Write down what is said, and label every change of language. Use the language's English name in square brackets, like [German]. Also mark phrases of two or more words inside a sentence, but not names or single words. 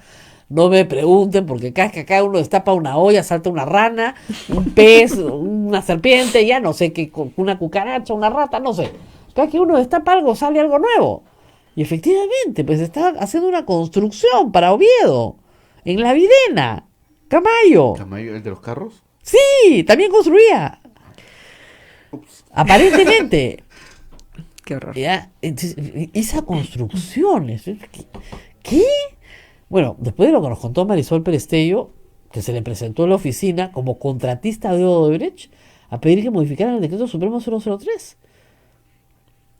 [Spanish] No me pregunten, porque cada vez que acá uno destapa una olla, salta una rana, un pez, una serpiente, ya no sé qué, una cucaracha, una rata, no sé. Cada vez que uno destapa algo, sale algo nuevo. Y efectivamente, pues estaba haciendo una construcción para Oviedo, en la Videna. Camayo. ¿Camayo, el de los carros? Sí, también construía. Ups. Aparentemente. Qué horror. Ya, entonces, ISA Construcciones. ¿Qué? Bueno, después de lo que nos contó Marisol Perestello, que se le presentó en la oficina como contratista de Odebrecht a pedir que modificaran el decreto supremo 003.